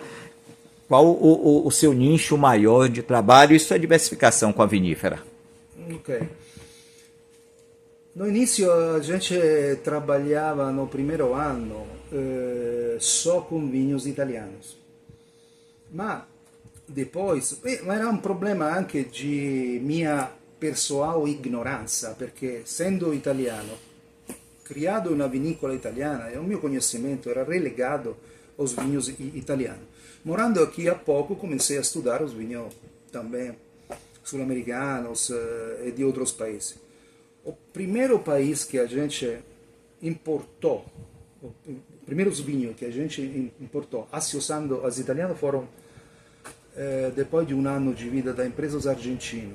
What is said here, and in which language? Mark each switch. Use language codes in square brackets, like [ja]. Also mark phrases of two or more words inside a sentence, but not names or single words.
[pt] Qual o seu nicho maior de trabalho e sua diversificação com a vinífera? Ok. No inizio a gente trabalhava no primeiro ano só com vinhos italianos, ma depois, [it] ma era un problema anche di mia pessoal ignoranza, perché essendo italiano, criado in una vinicola italiana, e [pt] o mio conhecimento era relegado aos vinhos italianos. Morando aqui há pouco, comecei a estudar os vinhos também sul-americanos e de outros países. O primeiro país que a gente importou, os primeiros vinhos que a gente importou, associando aos italianos, foram, depois de um ano de vida da empresa, os argentinos.